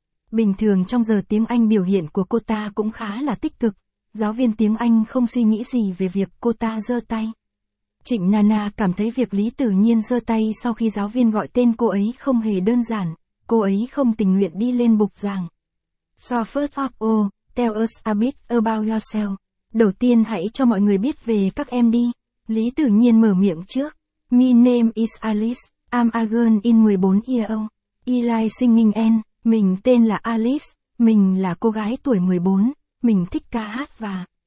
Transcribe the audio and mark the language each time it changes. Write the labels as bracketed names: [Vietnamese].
[Vietnamese] Bình thường trong giờ tiếng Anh biểu hiện của cô ta cũng khá là tích cực, giáo viên tiếng Anh không suy nghĩ gì về việc cô ta giơ tay. Trịnh Nana cảm thấy việc Lý Tử Nhiên giơ tay sau khi giáo viên gọi tên cô ấy không hề đơn giản, cô ấy không tình nguyện đi lên bục giảng. [English] So first of all, tell us a bit about yourself. [Vietnamese] Đầu tiên hãy cho mọi người biết về các em đi. Lý Tử Nhiên mở miệng trước. [English] My name is Alice, I'm a girl in 14 year old, I like singing and, [Vietnamese] mình tên là Alice, mình là cô gái tuổi 14, mình thích ca hát và.